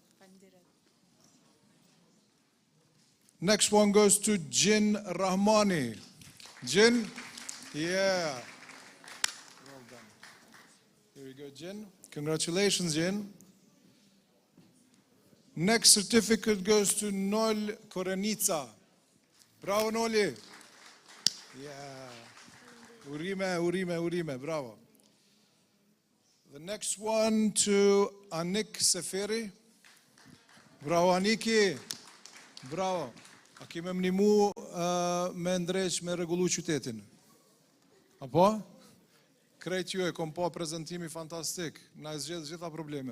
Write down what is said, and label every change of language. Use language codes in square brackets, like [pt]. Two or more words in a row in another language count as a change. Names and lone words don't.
[en] Next one goes to Jin Rahmani. Jin? Yeah. Well done. Here we go, Jin. Congratulations, Jin. Next certificate goes to Nol Korenica. Bravo, Noli. Yeah. [sq] Urime, bravo. [en] The next one to Anik Seferi. Bravo, Aniki. Bravo. [sq] A kime mnimu me ndreq me rregullu qytetin. Apo? Krejt ju e kom pa prezentimi fantastik. Na zgjedh gjitha problemet.